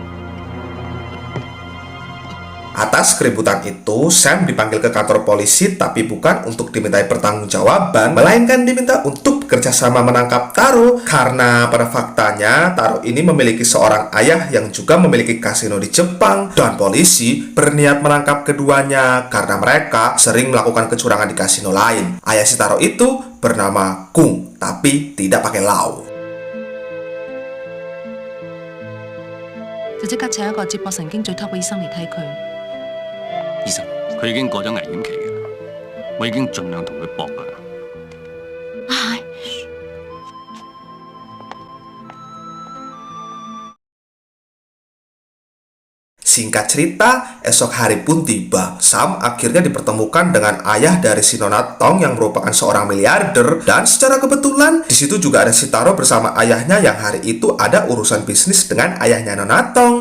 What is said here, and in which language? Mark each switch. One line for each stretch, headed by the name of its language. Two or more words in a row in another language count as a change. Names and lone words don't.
Indonesian: Atas keributan itu, Sam dipanggil ke kantor polisi tapi bukan untuk dimintai pertanggungjawaban, melainkan diminta untuk bekerja sama menangkap Taro karena pada faktanya Taro ini memiliki seorang ayah yang juga memiliki kasino di Jepang, dan polisi berniat menangkap keduanya karena mereka sering melakukan kecurangan di kasino lain. Ayah si Taro itu bernama Kung, tapi tidak pakai lau.
Cantonese: 就即刻請一個接駁神經最 top 嘅醫生嚟睇佢。醫生，佢已經過咗危險期㗎啦，我已經盡量同佢搏㗎啦。唉，
Indonesian: Singkat cerita, esok hari pun tiba. Sam akhirnya dipertemukan dengan ayah dari si Nona Tong yang merupakan seorang miliarder, dan secara kebetulan di situ juga ada si Taro bersama ayahnya yang hari itu ada urusan bisnis dengan ayahnya Nona Tong.